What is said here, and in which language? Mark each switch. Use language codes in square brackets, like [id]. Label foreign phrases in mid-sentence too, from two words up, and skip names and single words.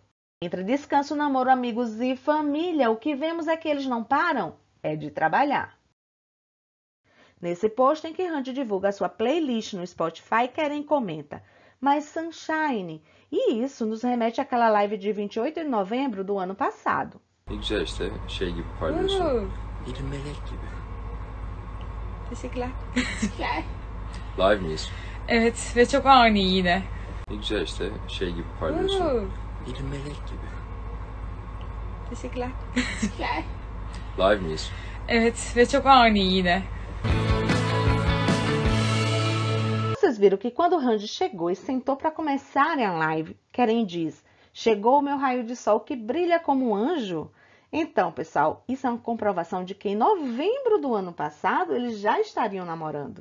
[pt] Entre descanso, namoro, amigos e família, o que vemos é que eles não param é de trabalhar. Nesse post em que Randy divulga a sua playlist no Spotify, Keren comenta, mas Sunshine, e isso nos remete àquela live de 28 de novembro do ano passado. [tr] Güzel işte şey gibi parlıyorsun. Bir melek gibi. Teşekkürler. Live miyiz? Evet ve çok ani yine. Güzel işte şey gibi parlıyorsun. Bir melek gibi. Teşekkürler. Live miyiz? Evet ve çok ani yine. [pt] Vocês viram que quando Randy chegou e sentou para começarem a live, Keren diz, chegou o meu raio de sol que brilha como um anjo? Então, pessoal, isso é uma comprovação de que em novembro do ano passado eles já estariam namorando.